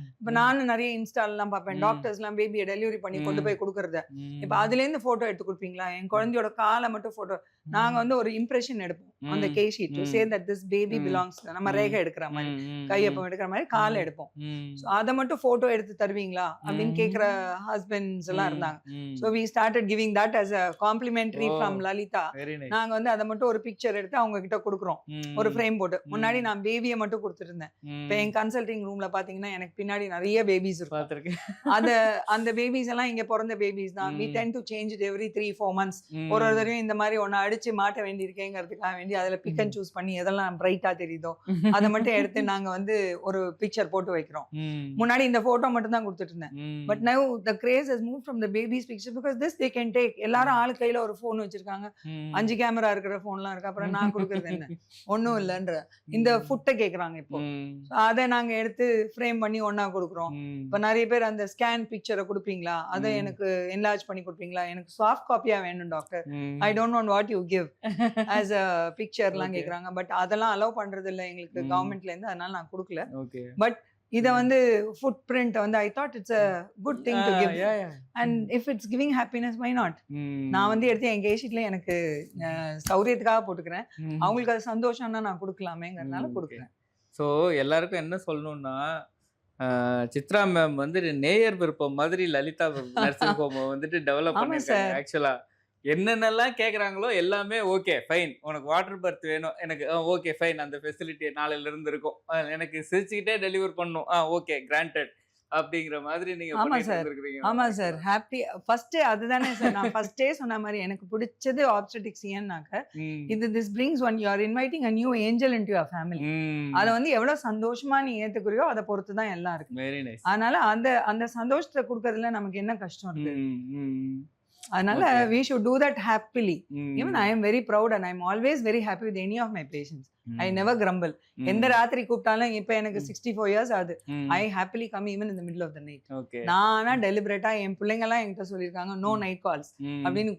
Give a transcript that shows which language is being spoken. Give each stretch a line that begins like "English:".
Tamil: இப்ப நானும் நிறைய இன்ஸ்டால் எல்லாம் பாப்பேன், டாக்டர்ஸ் எல்லாம் பேபியை டெலிவரி பண்ணி கொண்டு போய் கொடுக்கறத. இப்ப அதுல இருந்து போட்டோ எடுத்து கொடுப்பீங்களா, என் குழந்தையோட காலை மட்டும் போட்டோ. நாங்க வந்து ஒரு இம்ப்ரெஷன் எடுப்போம் அந்த case sheet
English: To say that this baby belongs.
Tamil: நம்ம ரேகை எடுக்கிற மாதிரி, கையப்பம் எடுக்கிற மாதிரி காலை எடுப்போம். அதை மட்டும் போட்டோ எடுத்து தருவீங்களா அப்படின்னு கேக்குற ஹஸ்பண்ட்ஸ் எல்லாம் இருந்தாங்க.
English: So we started giving that as a complimentary from Lalita.
Tamil: நாங்க வந்து அதை மட்டும் ஒரு பிக்சர் எடுத்து அவங்க கிட்ட கொடுக்குறோம், ஒரு ஃப்ரேம் போட்டு. முன்னாடி நான் பேபியை மட்டும் கொடுத்துட்டு இருந்தேன். இப்ப என் கன்சல்டிங் ரூம்ல பாத்தீங்கன்னா எனக்கு பின்னாடி நிறைய பேபிஸ் இருக்கும். அந்த பேபிஸ் எல்லாம் இங்க பிறந்த பேபிஸ் தான்.
English: we tend to change it every 3-4 months.
Tamil: ஒரு தடவையும் இந்த மாதிரி ஒன்னு அடிச்சு மாட்ட வேண்டியிருக்கேங்கிறதுக்காக வேண்டி அதுல பிக் அண்ட் சூஸ் பண்ணி எதெல்லாம் பிரைட்டா தெரியுதோ அதை மட்டும் எடுத்து நாங்க வந்து ஒரு பிக்சர் போட்டு வைக்கிறோம். முன்னாடி இந்த போட்டோ மட்டும் தான் கொடுத்துட்டு இருந்தேன்.
English: But now the craze has moved from the baby's picture because this they can take.
Tamil: எல்லாரும் ஆளு கையில ஒரு போன் வச்சிருக்காங்க, 5 கேமரா இருக்கிற போன்லாம் இருக்கு. அப்புறம் நான் கொடுக்கறது என்ன, ஒன்னும் இல்லைன்ற இந்த ஃபுட்டை கேக்குறாங்க. இப்போ அதை நாங்க எடுத்து ஃப்ரேம் பண்ணி ஒன்னா கொடுக்குறோம். இப்ப நிறைய பேர் அந்த ஸ்கேன் பிக்சரை கொடுப்பீங்களா, அதை எனக்கு என்லார்ஜ் பண்ணி கொடுப்பீங்களா, எனக்கு சாஃப்ட் காப்பியா வேணும் doctor,
English: I don't want what you give as a picture
Tamil: எல்லாம் கேக்குறாங்க. பட் அதெல்லாம் அலோவ் பண்றது இல்ல எங்களுக்கு கவர்மெண்ட்ல இருந்து, அதனால நான் கொடுக்கல.
English: but
Tamil: இத வந்து ஃபுட் பிரிண்ட் வந்து
English: I thought it's a good thing to give. and if it's giving happiness, why not?
Tamil: நான் வந்து எடுத்து என் கேஷீட்ல எனக்கு சௌரியத்துக்காக போட்டுக்கிறேன். அவங்களுக்கு அது சந்தோஷம்னா நான் கொடுக்கலாமேங்கிறதுனால கொடுக்குறேன். ஸோ எல்லாருக்கும் என்ன சொல்லணும்னா, சித்ரா மேம் வந்து நேயர் விருப்பம் மாதிரி லலிதா நர்சிங் ஹோம் வந்துட்டு டெவலப் பண்ணிருக்காங்க. ஆக்சுவலா என்னென்னலாம் கேட்குறாங்களோ எல்லாமே ஓகே ஃபைன், உனக்கு வாட்டர் பர்த் வேணும், எனக்கு ஓகே ஃபைன், அந்த ஃபெசிலிட்டி நாளையில இருந்து இருக்கும், எனக்கு சிரிச்சுக்கிட்டே டெலிவர் பண்ணும், ஓகே கிராண்டட் அப்படிங்கிற மாதிரி நீங்க ஆமா பண்ணிட்டு சார், இருந்திருக்கீங்க. ஆமா சார். ஹாப்பி ஃபர்ஸ்ட் அதுதானே சார். நான் ஃபர்ஸ்டே சொன்ன மாதிரி எனக்கு பிடிச்சது ஆப்ஸ்டெட்டிக்ஸ் ஏன்னாக்க இது
English: This brings one you are inviting a new angel into your family.
Tamil: அதை வந்து எவ்வளவு சந்தோஷமா நீ ஏத்துக்கிறியோ அதை பொறுத்து தான் எல்லாம் இருக்கு.
English: Very nice.
Tamil: அதனால அந்த அந்த சந்தோஷத்தை கொடுக்கறதுல நமக்கு என்ன கஷ்டம் இருக்கு? அதனால
English: we should do that happily. Even I am very proud and I am always very happy with any of my patients. I never grumble.
Tamil: எந்த ராத்திரி கூப்பிட்டாலும் இப்ப எனக்கு 64 years ஆகுது.
English: I happily come even in the middle of the night.
Tamil: நானா டெலிபரேட்டா என் பிள்ளைங்க எல்லாம் என்கிட்ட சொல்லியிருக்காங்க
English: no night calls
Tamil: அப்படின்னு.